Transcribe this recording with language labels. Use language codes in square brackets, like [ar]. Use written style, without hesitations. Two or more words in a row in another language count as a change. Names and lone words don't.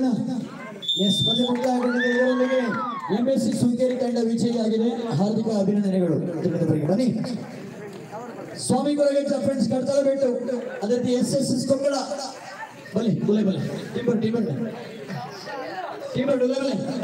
[kn] ಎಸ್ ಪಂದ್ಯ ಮುಕ್ತಾಯಗೊಂಡಿದೆ. ಇದರೊಂದಿಗೆ MSC ಸುಲ್ಕೇರಿ ತಂಡ ವಿಜಯಿಯಾಗಿದೆ. ಹಾರ್ದಿಕ ಅಭಿನಂದನೆಗಳು. ಬನ್ನಿ ಸ್ವಾಮಿಗಳಿಗೆ ಫ್ರೆಂಡ್ಸ್ ಕಡ್ತಲ ಬಿಟ್ಟು ಅದೇ SSS ಕೊಕ್ಕಡ ಬಲಿ ಬುಲೆ ಬಲಿ ಟಿಂಬರ್ ಟಿಂಬರ್ ಟಿಂಬರ್ ಬುಲೆ ಬಲಿ.